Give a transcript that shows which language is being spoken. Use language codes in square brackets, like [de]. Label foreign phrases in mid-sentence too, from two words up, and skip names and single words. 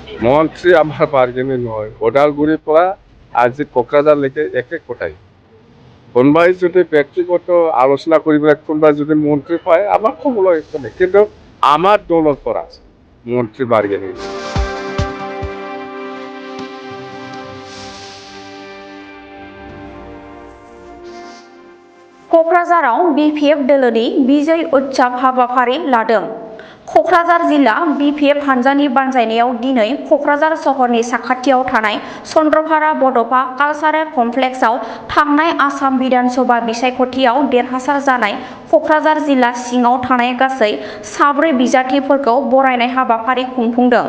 [as] মন্ত্রী আমার বার্গেনিং হয় ওদালগুড়ির পৰা আজি কোকৰাঝাৰলৈকে একে কোটাই কোনোবাই যদি ব্যক্তিগত আলোচনা কৰিবলৈ কোনোবাই যদি মন্ত্ৰী পায় আমাৰ ক'বলৈ একো নাই কিন্তু আমাৰ দলৰ পৰা মন্ত্ৰী বাৰ্গেনিং [brx] क'क्राझाराव बिपिएफ दोलोनि बिजय उत्सव हाबाफारि लादों। क'क्राझार जिल्ला बिपिएफ हानजानि बानजायनायाव दिनै क'क्राझार सहरनि साखाथियाव थानाय चन्द्रभागा बड'फा कालचारेल कमप्लेक्सआव थांनाय आसाम बिधानसभा बिसायख'थियाव देरहासार जानाय क'क्राझार जिल्ला सिङाव थानाय गासै 4 बिजाथिफोरखौ बरायनाय हाबाफारि खुंफुंदों।